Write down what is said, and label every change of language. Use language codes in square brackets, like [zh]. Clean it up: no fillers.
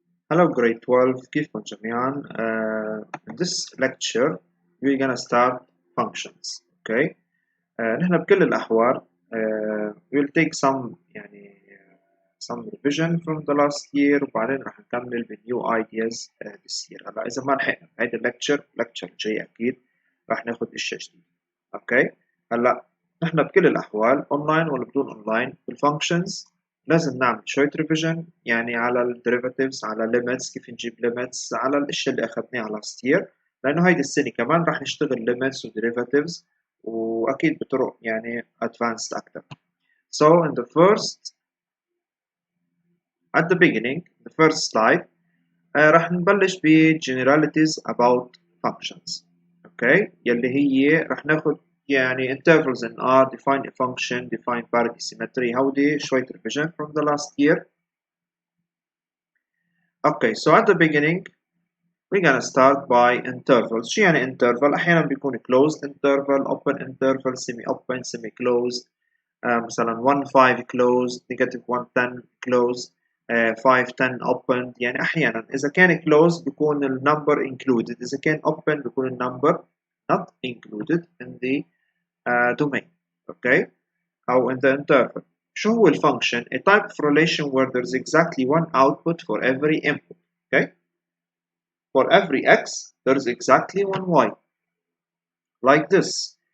[en] Hello grade 12 [ar] كيفكم جميعا [en] in this lecture we're gonna start functions okay [ar] نحن بكل الأحوال [en] we'll take some some revision from the last year [ar] وبعدين راح نكمل ب [en] new ideas this year. [ar] هلا إذا ما لحقنا هيدا lecture الجاي أكيد راح ناخد أشياء جديدة okay. هلا نحن بكل الأحوال أونلاين ولا بدون أونلاين بالfunctions لازم نعمل شوية ريفيجن يعني على الديريفاتيفز على limits كيف نجيب limits على الاشياء اللي اخذناها [en] last year [ar] لانه هيدي السنة كمان راح نشتغل limits و derivatives واكيد بطرق يعني advanced اكثر. [en] So in the first at the beginning the first slide [ar] راح نبلش ب [en] generalities about functions okay [ar] يلي هي راح ناخذ يعني [en] intervals in R, define a function, define parity symmetry. [ar] هودي شوية [en] revision from the last year. Okay, so at the beginning we're gonna start by intervals. [ar] شو يعني [en] interval؟ [ar] أحيانا بيكون [en] closed interval, open interval, semi-open, semi-closed. مثلا 1 5 closed, negative 1 10 closed, 5 10 open. [ar] يعني أحيانا إذا كان closed بيكون ال [en] number included. [ar] إذا كان [en] open بيكون ال number not included in the domain. Okay, أو in the interval. [ar] شو هو الفانكشن؟ [en] A type of relation where there's exactly one output for every input. Okay, for every x there's exactly one y. Like this.